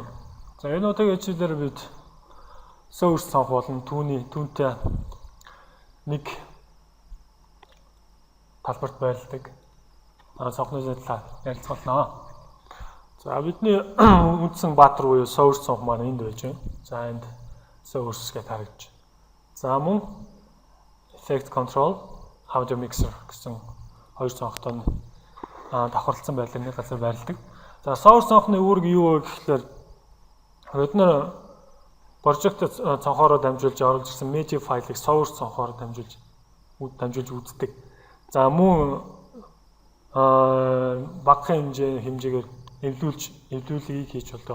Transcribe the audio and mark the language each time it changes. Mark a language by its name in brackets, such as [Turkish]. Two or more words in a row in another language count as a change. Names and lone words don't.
[Mongolian] За энэ удаагийн хичээлээр бид source сонгох болон түүнтэй нэг талбарт байрладаг сонгохны талаар ярилцгаална. За бидний үндсэн баатар буюу source сонгох маань энд байж байна. За энд source гэж харагдаж. За мөн [English] effect control, audio mixer [Mongolian] гэсэн хоёр сонгохтой нь давхарлсан байдлаар нэг газар байрладаг. За source сонгохны үүрэг юу вэ гэхээр бид нэр project цонхороо дамжуулж оруулж ирсэн media файлыг source цонхороо дамжуулж үздэг. За мөн багахан хэмжээгээр эвлүүлгийг хийж болдог.